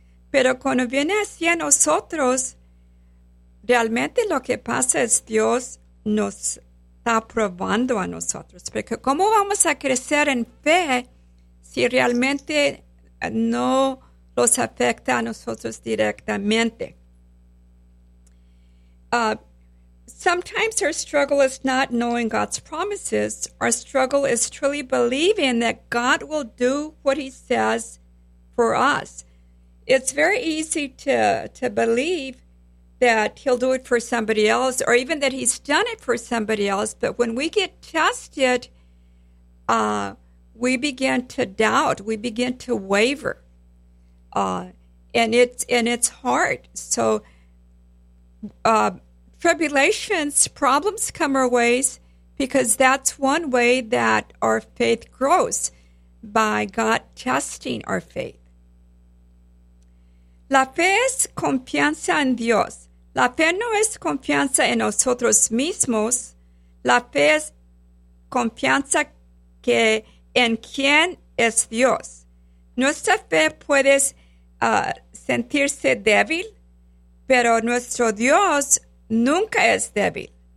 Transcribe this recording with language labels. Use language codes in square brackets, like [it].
[es] Pero cuando viene hacia nosotros, realmente lo que pasa es Dios nos está probando a nosotros, porque ¿cómo vamos a crecer en fe si realmente no los afecta a nosotros directamente? [en] Sometimes our struggle is not knowing God's promises. Our struggle is truly believing that God will do what He says for us. It's very easy to believe that He'll do it for somebody else, or even that He's done it for somebody else. But when we get tested, we begin to doubt, we begin to waver. And it's hard. So tribulations, problems come our ways, because that's one way that our faith grows, by God testing our faith. [es] La fe es confianza en Dios. La fe no es confianza en nosotros mismos. La fe es confianza que en quien es Dios. Nuestra fe puede sentirse débil, pero nuestro Dios nunca es débil.